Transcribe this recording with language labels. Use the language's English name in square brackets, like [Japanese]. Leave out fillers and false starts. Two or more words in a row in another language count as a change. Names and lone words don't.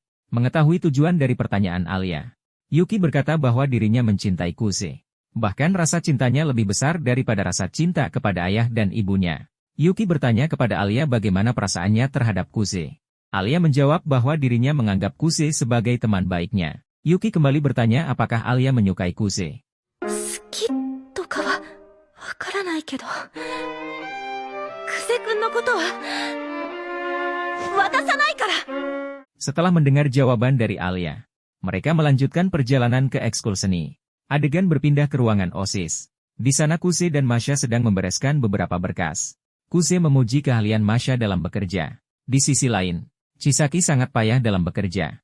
[Indonesian] Mengetahui tujuan dari pertanyaan Alia, Yuki berkata bahwa dirinya mencintai Kuse. Bahkan rasa cintanya lebih besar daripada rasa cinta kepada ayah dan ibunya. Yuki bertanya kepada Alia bagaimana perasaannya terhadap Kuse. Alia menjawab bahwa dirinya menganggap Kuse sebagai teman baiknya. Yuki kembali bertanya apakah Alia menyukai Kuse. [Japanese] 好きとかはわからないけど、久世くんのことは渡さないから。 [Indonesian] Setelah mendengar jawaban dari Alia, mereka melanjutkan perjalanan ke ekskul seni. Adegan berpindah ke ruangan OSIS. Di sana Kuse dan Masha sedang membereskan beberapa berkas. Kuse memuji keahlian Masha dalam bekerja. Di sisi lain, Chisaki sangat payah dalam bekerja.